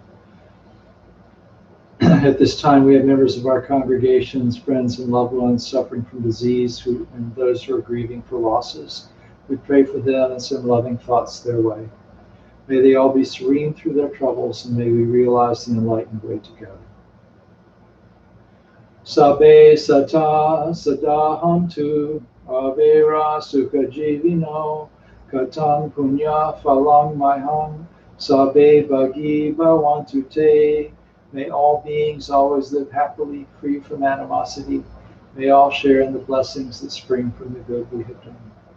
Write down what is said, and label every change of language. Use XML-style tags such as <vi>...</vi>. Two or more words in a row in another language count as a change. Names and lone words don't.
<en>At this time, we have members of our congregations, friends, and loved ones suffering from disease, and those who are grieving for losses. We pray for them and send loving thoughts their way. May they all be serene through their troubles, and may we realize the enlightened way together.</en> <pi>Sabbe sata sadahantu avera sukha jivino katang punya phalang mahang sabbe bhagi bhavantu te.</pi> <en>May all beings always live happily, free from animosity. May all share in the blessings that spring from the good we have done.</en>